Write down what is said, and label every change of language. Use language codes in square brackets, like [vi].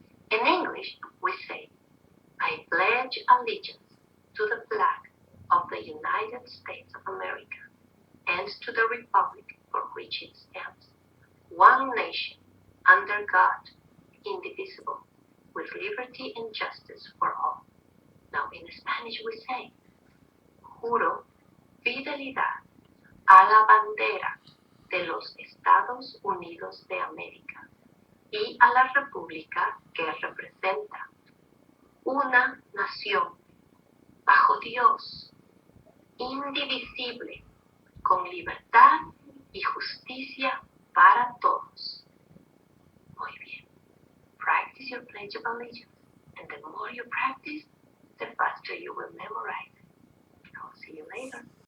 [en] In English, we say, I pledge allegiance to the flag of the United States of America and to the republic for which it stands, one nation, under God, indivisible, with liberty and justice for all. Now in Spanish we say, [es] juro fidelidad a la bandera de los Estados Unidos de América y a la república que representa, una nación, bajo Dios, indivisible, con libertad y justicia para todos. Muy bien. [en] Practice your Pledge of Allegiance, and the more you practice, the faster you will memorize. I'll see you later.